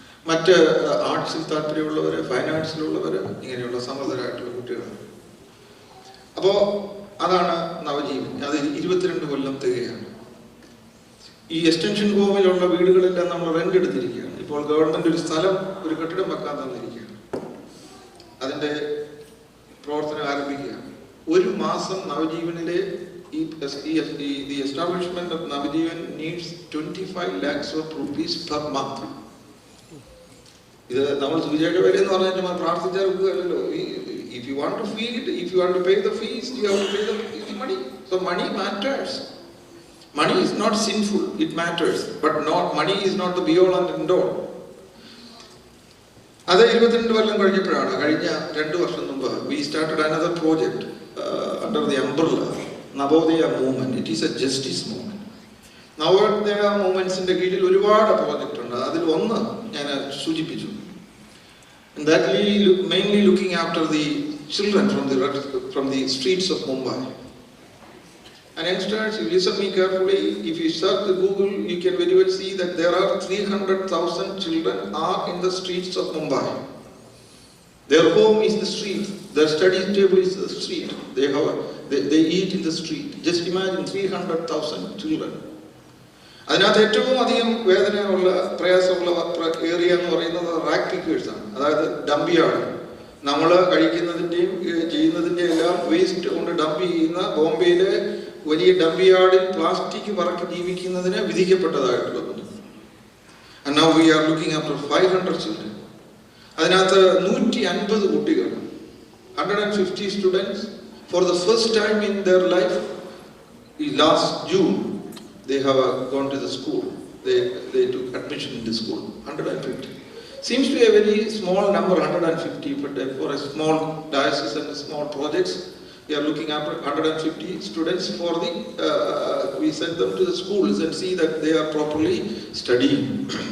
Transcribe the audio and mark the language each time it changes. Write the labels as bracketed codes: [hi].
[ml] മറ്റ് ആർട്സിൽ താല്പര്യമുള്ളവർ, ഫൈൻ ആർട്സിലുള്ളവർ, ഇങ്ങനെയുള്ള സമർത്ഥരായിട്ടുള്ള കുട്ടികളാണ്. അപ്പോൾ അതാണ് നവജീവൻ. അത് 22 കൊല്ലം തികയാണ്. ഈ എക്സ്റ്റൻഷൻ ഹോമിലുള്ള വീടുകളെല്ലാം നമ്മൾ റെന്റ് എടുത്തിരിക്കുകയാണ്. ഇപ്പോൾ ഗവൺമെന്റ് ഒരു സ്ഥലം, ഒരു കെട്ടിടം വെക്കാൻ തന്നിരിക്കുകയാണ്. അതിന്റെ പ്രവർത്തനം ആരംഭിക്കുകയാണ്. ഒരു മാസം നവജീവനിലെ [en] the establishment of Navajeevan needs 25 lakhs of rupees per month. [ml] ഇത് നമ്മൾ സൂചിയുടെ വില എന്ന് പറഞ്ഞാൽ നമ്മൾ പ്രാർത്ഥിച്ചാൽ വെക്കുകയല്ലോ. [en] If you want to feed, if you want to pay the fees, you have to pay the money. So money matters. Money is not sinful, it matters, but money is not the be all and end all. [ml] അത് 22 കൊല്ലം കഴിഞ്ഞപ്പോഴാണ്, കഴിഞ്ഞ 2 വർഷം മുമ്പ് [en] we started another project under the umbrella Navodaya movement. It is a justice movement. [ml] Navodaya movements-ന്റെ കീഴിൽ ഒരുപാട് project ഉണ്ട്. അതിൽ ഒന്ന് ഞാൻ സൂചിപ്പിച്ചു. [en] And that mainly looking after the children from the streets of Mumbai. And youngsters, you listen me carefully. If you search the Google, you can very well see that there are 300,000 children are in the streets of Mumbai. Their home is the street. Their study table is the street. They eat in the street. Just imagine 300,000 children. [ml] അതിനകത്ത് ഏറ്റവും അധികം വേദനയുള്ള, പ്രയാസമുള്ള area എന്ന് പറയുന്നത് rack pickers ആണ്. അതായത് dump yard. നമ്മൾ കഴിക്കുന്നതിൻ്റെയും ചെയ്യുന്നതിൻ്റെയും എല്ലാം വേസ്റ്റ് കൊണ്ട് ഡംപ് ചെയ്യുന്ന ബോംബെയിലെ വലിയ ഡംപ് യാർഡിൽ പ്ലാസ്റ്റിക് പറക്കി ജീവിക്കുന്നതിന് വിധിക്കപ്പെട്ടതായിട്ടുള്ള കുഞ്ഞുങ്ങൾ. [en] And now we are looking after 500 children. [ml] അതിനകത്ത് 150 കുട്ടികൾ, [en] 150 students, for the first time in their life, last June, they have gone to the school. They took admission in the school. 150. Seems to be a very small number, 150, but for a small diocese and small projects, we are looking after 150 students for the, we send them to the schools and see that they are properly studying.